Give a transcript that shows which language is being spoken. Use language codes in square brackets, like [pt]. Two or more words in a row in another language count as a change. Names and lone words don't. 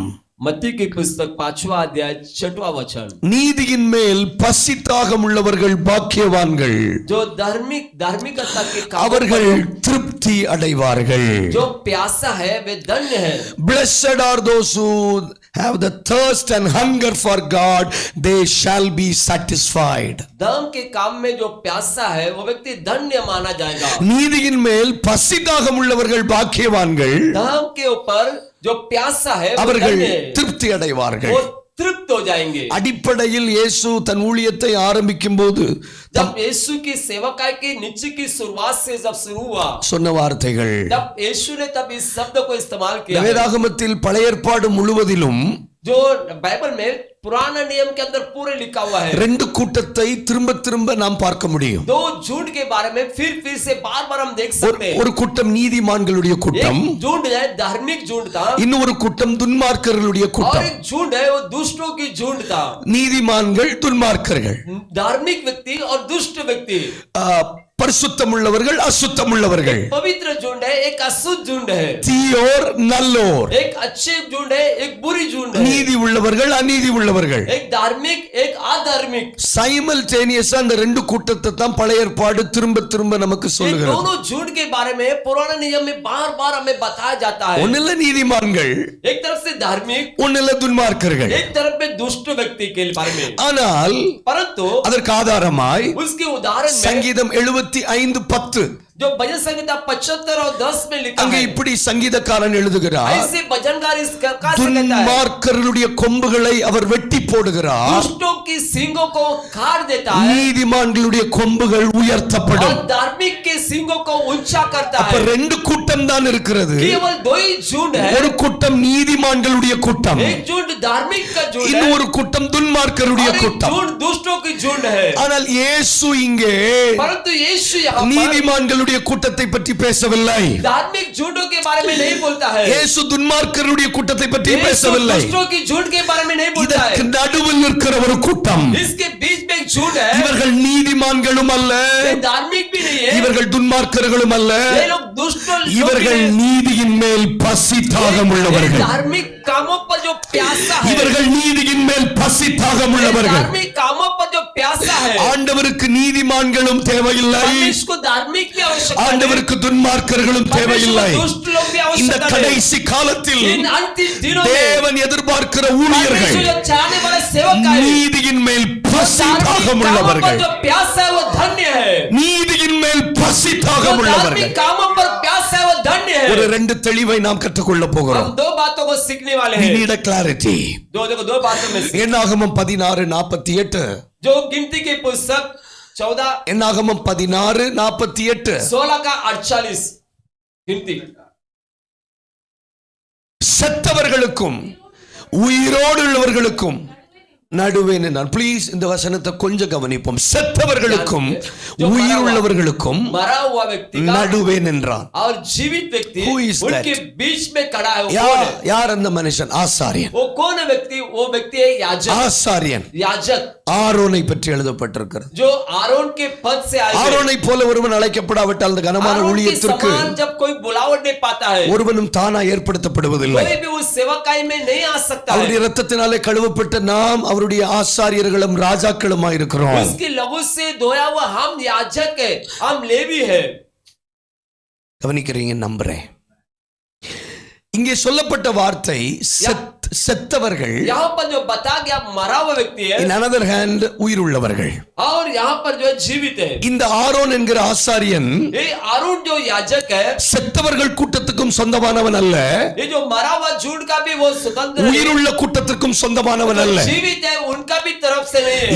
[hi] मत्ती की पुस्तक 5वां अध्याय 6वां वचन. [ta] நீதியின் மேல் பசி தாகம் உள்ளவர்கள் பாக்கியவான்கள், [hi] जो धार्मिकता के [ta] அவர்கள் திருப்தி அடைவார்கள். [hi] जो प्यासा है वे धन्य है. [en] Blessed are those who have the thirst and hunger for God, they shall be satisfied. [hi] धर्म के काम में जो प्यासा है वो व्यक्ति धन्य माना जाएगा. [ta] நீதியின் மேல் பசி தாகம் உள்ளவர்கள் பாக்கியவான்கள், [hi] धर्म के ऊपर जो प्यासा है वो [ta] அவர்கள் [hi] धन्य है. [ta] திருப்தி அடைவார்கள். [hi] वो तृप्त हो जाएंगे. [ta] அடிப்படையில் இயேசு தன் ஊழியத்தை ஆரம்பிக்கும் போது [hi] जब यीशु की सेवकाई के नीचे की शुरुआत से जब शुरू हुआ, [ta] சொன்ன வார்த்தைகள், [hi] जब यीशु ने तब इस शब्द को इस्तेमाल किया है. [ta] வேதாகமத்தில் பழைய ஏற்பாடு முழுவதிலும் [hi] जो बाइबल में पुराना नियम के अंदर पूरे लिखा हुआ है. [ta] ரெண்டு கூட்டத்தை திரும்ப திரும்ப நாம் பார்க்க முடியும். [hi] दो झुंड के बारे में फिर से बार हम देख सकते हैं. [ta] ஒரு கூட்டம் நீதிமான்களுடைய கூட்டம், [hi] एक झुंड है धार्मिक झुंड था, [ta] இன்னொரு கூட்டம் துன்மார்க்கர்களுடைய [hi] और [ta] கூட்டம். [hi] एक झुंड है वो दुष्टों की झुंड था. [ta] நீதிமான்கள் துன்மார்க்கர்கள், [hi] धार्मिक व्यक्ति और दुष्ट व्यक्ति. [ta] பரிசுத்தம் உள்ளவர்கள் அசுத்தம் உள்ளவர்கள், [hi] पवित्र झुंड है, एक अशुद्ध झुंड है. [ta] தீயோர் நல்லோர், [hi] एक अच्छे झुंड है, एक बुरी झुंड है. [ta] நீதி உள்ளவர்கள் அநீதி உள்ளவர்கள். [hi] एक धार्मिक एक अधार्मिक. [ta] சைமல்டேனியஸா அந்த ரெண்டு கூட்டத்தை தான் பழைய ஏற்பாடு திரும்ப திரும்ப நமக்கு [hi] ये [ta] சொல்லுகிறது. [hi] दोनों झुंड के बारे में पुराने नियम में बार हमें बताया जाता है. [ta] ஒண்ணுல நீதிமான்கள், [hi] एक तरफ से धार्मिक, [ta] ஒண்ணுல துன்மார்க்கர்கள். [hi] एक तरफ में दुष्ट व्यक्ति के बारे में. [ta] ஆனால் [hi] परंतु [ta] அதற்கு ஆதாரமாய் [hi] उसके उदाहरण में [ta] சங்கீதம் 75:10 [hi] जो भजन संहिता 75 और 10 में लिखा [ta] அங்கே [hi] है, [ta] இப்படி சங்கீதக்காரன் எழுதுகிறார், [hi] ऐसे भजनकार इस प्रकार से कहता है, [ta] துன்மார்க்கருடைய கொம்புகளை அவர் வெட்டி போடுகிறார், [hi] दुष्टों की सींगों को काट देता है [ta] நீதிமான்களுடைய கொம்புகள் உயர்த்தப்படும். [hi] और धार्मिक के सींगों को ऊंचा करता [ta] அப்ப [hi] है. [ta] ரெண்டு கூட்டம் தான் இருக்கிறது. [hi] केवल दो ही झुंड है, [ta] ஒரு கூட்டம் நீதிமான்களுடைய கூட்டம், [hi] एक झुंड धार्मिक का झुंड है [ta] இன்னொரு கூட்டம் துன்மார்க்கருடைய [hi] और एक [ta] கூட்டம். [hi] झुंड दुष्टों की झुंड है. [ta] ஆனால் இயேசு இங்கே [hi] परंतु यीशु यहाँ पर [ta] நீதிமான்களுடைய கூட்டத்தை பற்றி பேசவில்லை. [hi] धार्मिक झुंडों के बारे में नहीं बोलता है, [ta] இயேசு துன்மார்க்கருடைய கூட்டத்தை பற்றி [hi] यीशु [ta] பேசவில்லை. [hi] दुष्टों की झुंड के बारे में नहीं बोलता [ta] இதற்கு [hi] है. [ta] நடுவில் இருக்கிற ஒரு கூட்டம், [hi] इसके बीच में एक झुंड है, [ta] இவர்கள் நீதிமான்களும் அல்ல, [hi] ये धार्मिक भी नहीं है, [ta] இவர்கள் துன்மார்க்கர்களும் அல்ல, [hi] ये लोग दुष्ट लोग भी [ta] இவர்கள் [hi] नहीं। [ta] நீதியின் மேல் பசி தாகம் [hi] ये [ta] உள்ளவர்கள், [hi] धार्मिक कामों पर जो प्यासा है, [ta] இவர்கள் நீதியின் மேல் பசி தாகம் [hi] ये [ta] உள்ளவர்கள். [hi] धार्मिक कामों पर जो प्यासा है, [ta] ஆண்டவருக்கு நீதிமான்களும் தேவையில்லை, [hi] परमेश्वर को धार्मिक भी आवश्यकता है, [ta] ஆண்டவருக்கு துன்மார்க்கர்களும் [hi] परमेश्वर [ta] தேவையில்லை. [hi] को दुष्ट लोग भी [ta] இந்த [hi] आवश्यकता है. [ta] கடைசி காலத்தில் [hi] इन अंतिम दिनों में [ta] தேவன் எதிர்பார்க்கிற ஊழியர்கள் [hi] परमेश्वर जो चाहने वाले सेवक है, [ta] நீதியின் மேல் பசி [hi] धार्मिक [ta] தாகம் [hi] कामों पर [ta] உள்ளவர்கள், [hi] जो प्यासा है वो धन्य है, [ta] நீதியின் மேல் பசி [hi] जो [ta] தாகம் உள்ளவர்கள். [hi] धार्मिक कामों पर प्यासा है वो धन्य [ta] ஒரு [hi] है. [ta] ரெண்டு தெளிவை நாம் கற்றுக்கொள்ள போகிறோம். [hi] हम दो बातों को सीखने वाले [en] We [hi] हैं, [en] need a clarity. [hi] दो बातों में से। [ta] என்னாகமம் 16:48, जो गिनती की पुस्तक 14 என்னாகமம் 16:48, 16 का 48 गिनती, செத்தவர்களுக்கும் உயிரோடு உள்ளவர்களுக்கும் நடுவே நின்றான். ப்ளீஸ் இந்த வசனத்தை கொஞ்சம் கவனிப்போம். செத்தவர்களுக்கும் உயிருள்ளவர்களுக்கும் [hi] मरा हुआ व्यक्ति का [ta] நடுவே நின்றான். [hi] और जीवित व्यक्ति [en] Who is that? [hi] उनके बीच में खड़ा है. वो कौन है? [ta] யார் அந்த மனுஷன்? ஆசாரியன். [hi] वो कौन है व्यक्ति? वो व्यक्ति है याजक. [ta] ஆசாரியன் [hi] याजक [ta] ஆரோனை பற்றி எழுதப்பட்டிருக்கிறது. [hi] जो आरोन के पद से आए थे. [ta] ஆரோனை போல ஒருவன் அழைக்கப்படாவிட்டால் அந்த கனமான [hi] आरोन के [ta] ஊழியத்திற்கு [hi] समान जब कोई बुलावट नहीं पाता है, [ta] ஒருவனும் தானா ஏற்படுத்தப்படுவதில்லை. [hi] कोई भी उस सेवकाई में नहीं आ सकता है. [ta] அவருடைய இரத்தத்தினாலே கழுவப்பட்ட நாம் அவருடைய ஆசாரியர்களும் ராஜாக்களுமாய் இருக்கிறோம். [hi] उसकी लहू से धोया हुआ हम याजक है, हम लेवी है. [ta] கவனிக்கிறீங்க நம்புறேன். இங்கே சொல்லப்பட்ட வார்த்தை செத்தவர்கள், [hi] यहाँ पर जो बता गया मरा हुआ व्यक्ति है, [en] in another hand உயிருள்ளவர்கள். [hi] और यहाँ पर जो है जीवित है. [ta] இந்த ஆரோன் என்கிற ஆசாரியன் [hi] ये आरोन जो याजक है, [ta] செத்தவர்கள் கூட்டத்துக்கும் சொந்தமானவன் அல்ல, [hi] ये जो मरा हुआ झूठ का भी वो स्वतंत्र है, [ta] உயிருள்ள கூட்டத்திற்கும் சொந்தமானவன் அல்ல. [hi] जीवित है उनका भी तरफ से नहीं है.